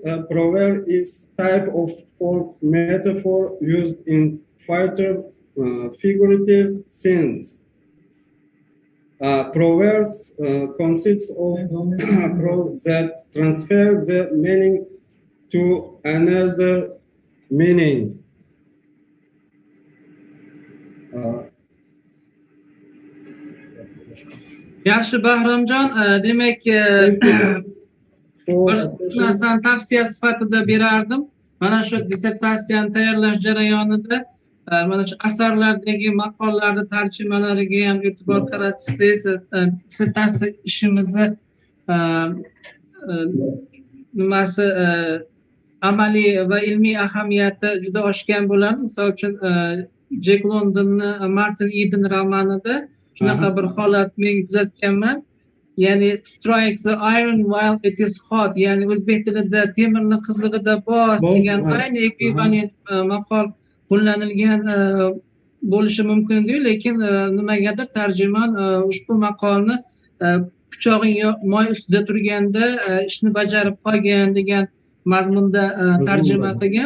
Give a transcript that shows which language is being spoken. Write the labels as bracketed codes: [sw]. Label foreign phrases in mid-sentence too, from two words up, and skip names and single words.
[en] A proverb is type of folk metaphor used in further figurative sense. Proverbs consists of that transfer the meaning to another meaning. [uz] Yaxshi Bahramjon, demak bir narsani tavsiya sifatida berardim. Mana shu dissertatsiyani tayyorlash jarayonida mana shu asarlardagi maqollarni tarjimalariga ham e'tibor qaratsangiz, dissertatsiya ishimizni nimasi amaliy va ilmiy ahamiyati juda oshgan bo'ladi. Misol uchun Jack Londonning Martin Eden romanida shunaqa bir holat men kuzatganman. [en] Ya'ni strike the iron while it is hot. [uz] Ya'ni o'zbek tilida temirni qizig'ida bos degan ayni ekvivalent maqol qo'llanilgan bo'lishi mumkin-ku, lekin nimagadir tarjimon ushbu maqolni pichog'ing moy ustida turganda ishni bajarib qolgan degan mazmunda tarjima qilgan.